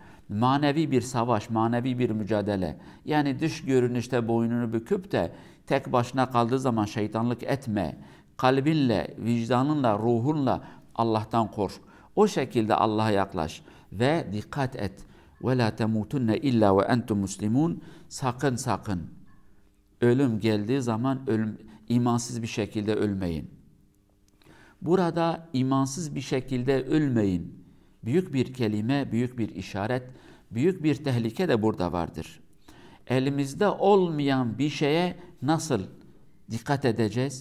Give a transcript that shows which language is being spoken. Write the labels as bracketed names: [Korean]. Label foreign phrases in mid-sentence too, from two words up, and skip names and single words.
[Turkish] Manevi bir savaş, manevi bir mücadele. Yani dış görünüşte boynunu büküp de tek başına kaldığı zaman şeytanlık etme. Kalbinle, vicdanınla, ruhunla Allah'tan kork. O şekilde Allah'a yaklaş ve dikkat et. [Arabic] وَلَا تَمُوتُنَّ اِلَّا وَاَنْتُمْ مُسْلِمُونَ. [Turkish] Sakın ölüm geldiği zaman imansız bir şekilde ölmeyin. Burada imansız bir şekilde ölmeyin. Büyük bir kelime, büyük bir işaret, büyük bir tehlike de burada vardır. Elimizde olmayan bir şeye nasıl dikkat edeceğiz?